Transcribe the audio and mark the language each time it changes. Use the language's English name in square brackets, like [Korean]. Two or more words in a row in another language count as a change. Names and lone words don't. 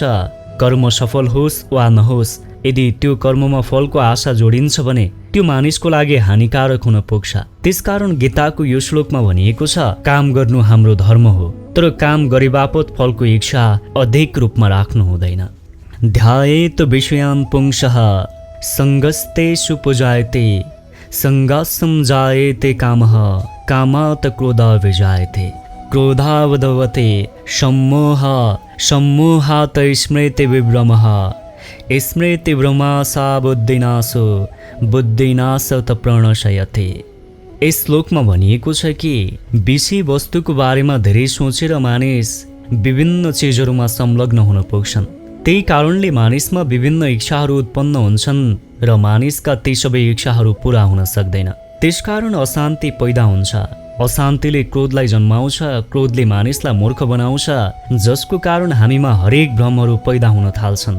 [Nepali] कर्म सफल होस् वा नहोस्, यदि त्यो कर्ममा फलको आशा जोडिन्छ भने त्यो मानिसको लागि हानिकारक हुन पुग्छ। त्यसकारण गीताको यो श्लोकमा भनिएको छ, काम गर्नु हाम्रो धर्म हो, तर काम गरे बापत फलको इच्छा अधिक रूपमा राख्नु हुँदैन। [Sanskrit] ध्यायेत विषयान् पुंसः सङ्गस्तेषु पूजायते सङ्गासं जायते कामः कामात् क्रोधः विजायते क्रोधावधवते सम्मोह सम्मोहात् स्मृति विभ्रमः स्मृति भ्रमासा बुद्धिनाशो बुद्धिनाशत प्रणशयते। [Nepali] यस श्लोकमा भनिएको छ कि विषय वस्तुको बारेमा धेरै सोचेर मानिस विभिन्न चिजहरूमा संलग्न हुन पुग्छन्। त्यही कारणले मानिसमा विभिन्न इच्छाहरू उत्पन्न हुन्छन् र मानिसका ती सबै इच्छाहरू पूरा हुन सक्दैन। त्यसकारण अशान्ति पैदा हुन्छ। अशान्तिले क्रोधलाई जन्माउँछ, क्रोधले मानिसलाई मूर्ख बनाउँछ, जसको कारण हामीमा हरेक भ्रमहरू पैदा हुन थाल्छन्।